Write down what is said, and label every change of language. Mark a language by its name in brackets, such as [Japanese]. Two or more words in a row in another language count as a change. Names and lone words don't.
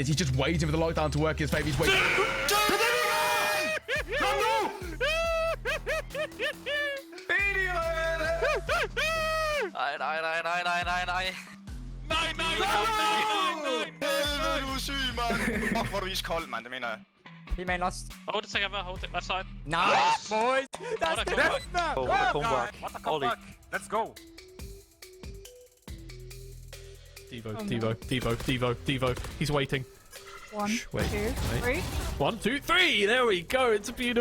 [English] He's just waiting for the lockdown to work his favour. He's waiting. Fuck, [Danish] hvor er du iskold, mand, det mener jeg. [English] He main lost. Hold it together, hold it left side. Nice, boys. That's That's it. What the comeback? Let's go. Devo. He's waiting. One, Shh, wait, two, wait. three. 1, 2, 3. There we go. It's beautiful.